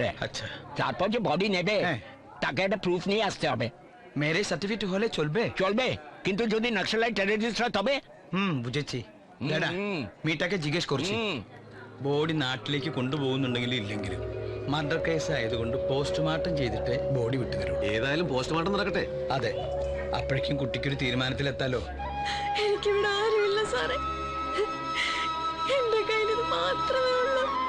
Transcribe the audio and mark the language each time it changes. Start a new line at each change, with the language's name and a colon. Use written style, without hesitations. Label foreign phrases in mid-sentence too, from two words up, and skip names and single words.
Bangla: আচ্ছা, তারপর যে বডি নেবে হ্যাঁ। তাকে একটা প্রুফ নিয়ে আসতে হবে।
English: marriage certificate
Bangla: হলে চলবে? চলবে, কিন্তু যদি
English: Naxalite terrorist
Bangla: হয় তবে? বুঝেছি। എടാ,
Malayalam: ഉം. മീട്ടൊക്കെ ജിഗേഷ് കുറച്ച് ബോഡി നാട്ടിലേക്ക് കൊണ്ടുപോകുന്നുണ്ടെങ്കിലും ഇല്ലെങ്കിലും
English: murder case
Malayalam: ആയതുകൊണ്ട് പോസ്റ്റ്മോർട്ടം ചെയ്തിട്ട് ബോഡി വിട്ടുതരും. ഏതായാലും പോസ്റ്റ്മോർട്ടം നടക്കട്ടെ. അതെ, അപ്പോഴേക്കും കുട്ടിക്കൊരു തീരുമാനത്തിലെത്താലോ. എനിക്കിവിടെ ആരുമില്ല സാറേ. എന്റെ കയ്യിൽ ഇത് മാത്രമേ ഉള്ളൂ.